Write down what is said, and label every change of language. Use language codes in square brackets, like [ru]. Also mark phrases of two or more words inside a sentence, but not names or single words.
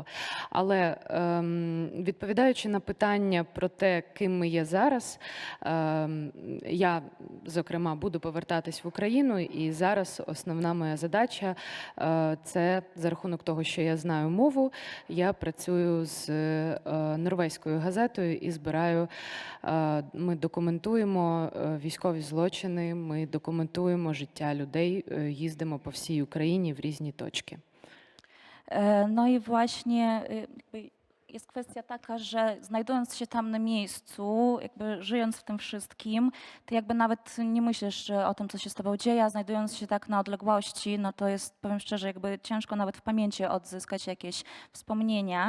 [uk] Але відповідаючи на питання про те, ким ми є зараз, я, зокрема, буду повертатись в Україну, і зараз основна моя задача – це за рахунок того, що я знаю мову, я працюю з норвезькою газетою і збираю, ми документуємо військові злочини, ми документуємо життя людей, їздимо по всій Україні w різні точки. [pl] No i właśnie jest kwestia taka, że znajdując się tam na miejscu, jakby żyjąc w tym wszystkim, ty jakby nawet nie myślisz o tym, co się z tobą dzieje, a znajdując się tak na odległości, no to jest, powiem szczerze, jakby ciężko nawet w pamięci odzyskać jakieś wspomnienia.